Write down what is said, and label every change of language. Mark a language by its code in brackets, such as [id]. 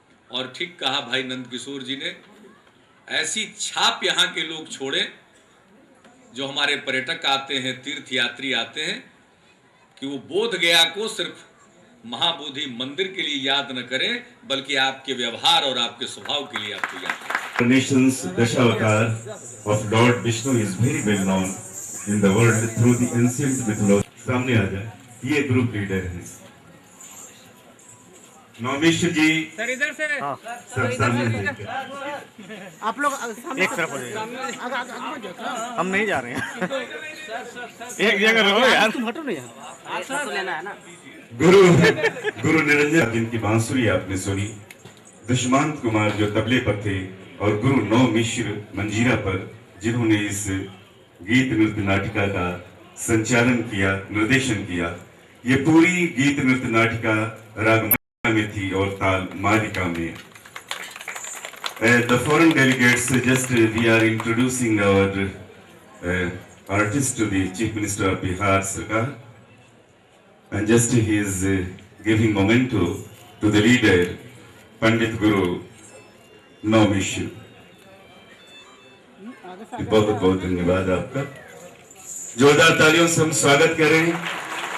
[hi] और ठीक कहा भाई नंद किशोर जी ने, ऐसी छाप यहाँ के लोग छोड़ें, जो हमारे पर्यटक आते हैं, तीर्थ यात्री आते हैं, कि वो बोध गया को सिर्फ महाबोधि मंदिर के लिए याद न करें, बल्कि आपके व्यवहार और आपके स्वभाव के लिए आपको याद करें। [en] Nation's Dashavatar of Lord Vishnu is very well known in the world through the ancient mythology. [hi] सामने आ जाए, ये ग्रुप लीडर हैं नौमिश्र जी। सर इधर से सब सामने देखिए। आप लोग सामने एक तरफ हो जाइए, हम नहीं जा रहे हैं, एक जगह रहो यार, तुम हटो नहीं यार, फोटो लेना है ना। गुरु निरंजन जिनकी बांसुरी आपने सुनी, दुष्मंत कुमार जो तबले पर थे, और गुरु नौ मिश्र मंजीरा पर, जिन्होंने इस गीत नृत्य नाटिका का संचालन किया, निर्देशन किया। ये पूरी गीत नृत्य नाटिका राग में थी और ताल मालिका में। [en] The foreign delegates, just we are introducing our artist to the Chief Minister of Bihar Sarkar, and just he is giving memento to the leader Pandit Guru Naumish. [hi] बहुत बहुत धन्यवाद आपका। जोरदार तालियों से हम स्वागत कर रहे हैं।